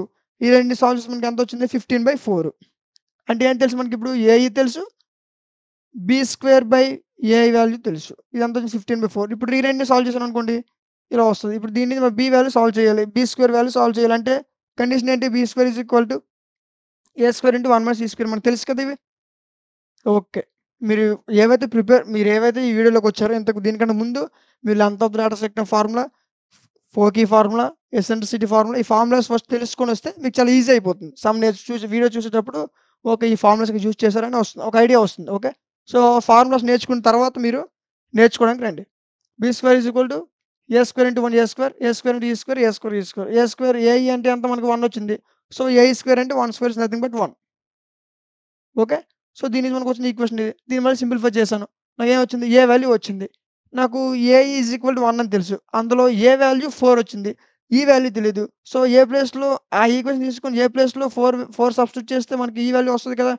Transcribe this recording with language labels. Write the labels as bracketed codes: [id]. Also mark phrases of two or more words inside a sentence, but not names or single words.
[te] ఈ రెండిని సాల్వ్ చేస్తే మనకి ఎంత వచ్చింది 15/4. అంటే ఏం తెలుసు మనకిప్పుడు ఏఈ తెలుసు, b²/a వాల్యూ తెలుసు. ఇదంతా వచ్చి 15/4. ఇప్పుడు ఈ రెండిని సాల్వ్ చేశాననుకోండి ఇలా వస్తది. ఇప్పుడు దీన్ని b వాల్యూ సాల్వ్ చేయాలి. b² వాల్యూ సాల్వ్ చేయాలంటే కండిషన్ ఏంటి b² = a² × 1 - e² మనకు తెలుసు కదా ఇవి. ఓకే. మీరు ఏవైతే ఈ వీడియోలోకొచ్చారో దీనికన్నా ముందు మీరు [en] length of the ladder sector formula, foci formula, eccentricity formula [te] ఈ [en] formulas first [te] తెలుసుకొనొస్తే మీకు చాలా ఈజీ అయిపోతుంది. [en] some video [te] చూసేటప్పుడు ఓకే. ఈ ఫార్ములాస్ యూజ్ చేశారని వస్తుంది. ఒక ఐడియా వస్తుంది. ఓకే. సో, ఫార్ములాస్ నేర్చుకున్న తర్వాత మీరు నేర్చుకోవడానికి రండి. b² = a² × 1 a², a² × e², a² ఏఈ అంటే ఎంత మనకు 1 వచ్చింది. సో, a² అంటే 1² [en] is nothing but [te] 1. ఓకే. సో, దీని నుంచి మనకొచ్చిన ఈక్వేషన్ ఇది. దీన్ని మళ్ళీ సింప్లిఫై చేశాను. నాకేమొచ్చింది ఏ వాల్యూ వచ్చింది. నాకు ఏఈ = 1 అని తెలుసు. అందులో ఏ వాల్యూ 4 వచ్చింది. ఈ వాల్యూ తెలీదు. సో, ఏ ప్లేస్‌లో ఆ ఈక్వేషన్ తీసుకొని ఏ ప్లేస్‌లో 4 సబ్స్టిట్యూట్ చేస్తే మనకి ఈ వాల్యూ వస్తది కదా!